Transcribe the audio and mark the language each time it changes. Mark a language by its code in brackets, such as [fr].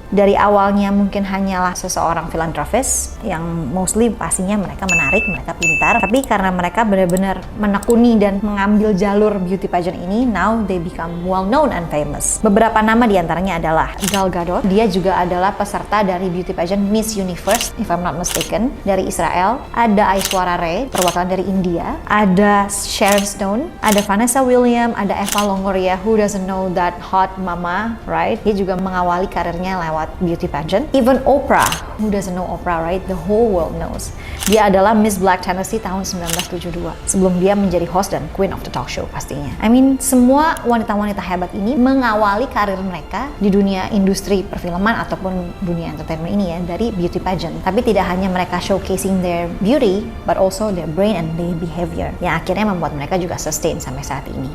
[id] Dari awalnya mungkin hanyalah seseorang philanthropist yang mostly pastinya mereka menarik, mereka pintar, tapi karena mereka benar-benar menekuni dan mengambil jalur beauty pageant ini, [en] now they become well known and famous. [id] Beberapa nama diantaranya adalah Gal Gadot, dia juga adalah peserta dari beauty pageant Miss Universe, [en] if I'm not mistaken, [id] dari Israel. Ada Aishwarya Rai, perwakilan dari India. Ada Sharon Stone, ada Vanessa Williams, ada Eva Longoria, [en] who doesn't know that hot mama, right? [id] Dia juga mengawali karirnya lewat beauty pageant. [en] Even Oprah, who doesn't know Oprah, right? The whole world knows. [id] Dia adalah Miss Black Tennessee tahun 1972 sebelum dia menjadi host dan [en] queen of the talk show [id] pastinya. [en] I mean, [id] semua wanita-wanita hebat ini mengawali karir mereka di dunia industri perfilman ataupun dunia entertainment ini ya dari beauty pageant. Tapi tidak hanya mereka [en] showcasing their beauty, but also their brain and their behavior [id] yang akhirnya membuat mereka juga sustain sampai saat ini.